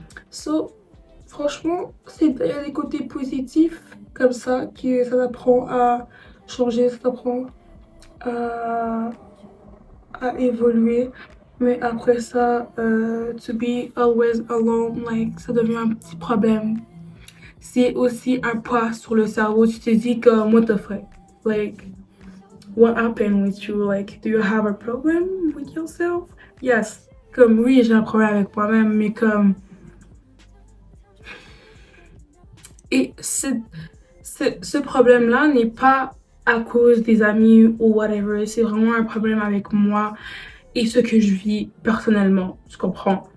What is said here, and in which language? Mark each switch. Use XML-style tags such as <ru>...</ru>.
<fr>So, franchement, il y a des côtés positifs comme ça, que ça t'apprend à changer, ça t'apprend à, à évoluer. Mais après ça,</fr> <en>to be always alone, like,</en> <fr>ça devient un petit problème. C'est aussi un poids sur le cerveau. Tu te dis comme,</fr> <en>what the fuck? Like, what happened with you? Like, do you have a problem with yourself? Yes.</en> <fr>Comme, oui, j'ai un problème avec moi-même, mais comme... Et ce problème-là n'est pas à cause des amis ou whatever. C'est vraiment un problème avec moi et ce que je vis personnellement. Tu comprends?</fr>